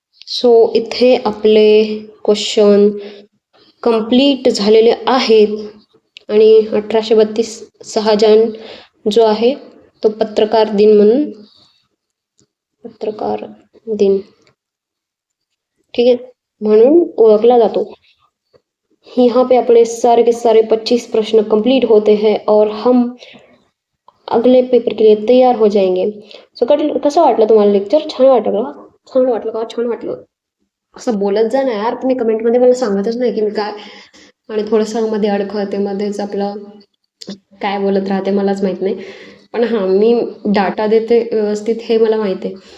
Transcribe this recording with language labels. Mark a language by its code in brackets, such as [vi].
[mr] So इथे आपले question complete झालेले आहेत. आणि 1832 6 जान जो आहे तो पत्रकार दिन म्हणून, पत्रकार दिन [hi] ठीक है [mr] म्हणून ओळखला जातो. [hi] यहाँ पे अपने सारे के सारे 25 प्रश्न कंप्लीट होते हैं और हम अगले पेपर के लिए तैयार हो जाएंगे. [mr] सो कसं वाटलं तुम्हाला लेक्चर? छान वाटलं का? छान वाटलं. असं बोलत जा ना यार तुम्ही कमेंटमध्ये. मला सांगतच नाही की मी काय, आणि थोडंसं मध्ये अडखळते, मध्येच आपलं काय बोलत राहते मलाच माहीत नाही. पण हां, मी डाटा देते व्यवस्थित हे मला माहीत आहे.